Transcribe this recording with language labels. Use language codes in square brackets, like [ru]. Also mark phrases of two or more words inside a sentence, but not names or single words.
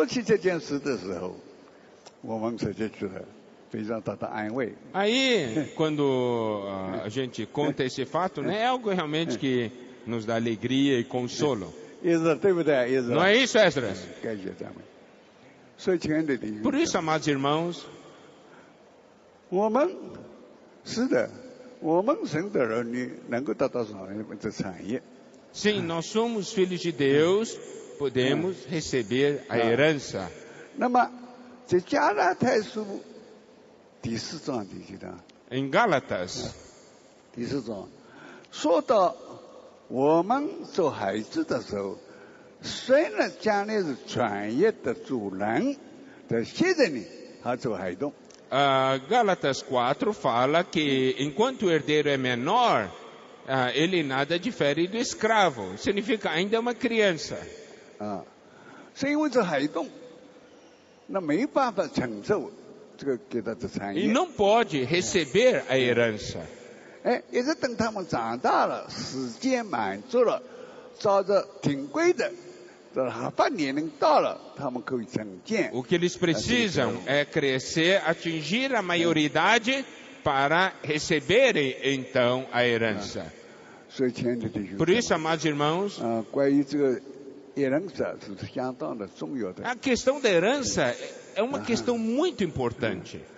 [pt] Aí, quando a gente conta esse fato, né, é algo realmente que nos dá alegria e consolo. Não é isso, Esdras? Por isso, amados irmãos, [zh] 是的，我们神的儿女能够得到什么的产业？ [pt] sim, nós somos filhos de Deus, podemos receber a herança. [zh] 那么，在加拉太书第4章里头， [pt] Em Gálatas, [zh] 第4章说到我们做孩子的时候，虽然将来是产业的主人，但现在呢，还做孩童。 [pt] Gálatas 4 fala que enquanto o herdeiro é menor, ele nada difere do escravo. Significa ainda é uma criança. [zh] 是因为是孩童，那没办法承受这个给他的产业。 [pt] E não pode receber a herança. [zh] 也是等他们长大了，时间满足了，照着挺规的。 [pt] O que eles precisam é crescer, atingir a maioridade para receberem então a herança. Por isso, amados irmãos, a questão da herança é uma questão muito importante.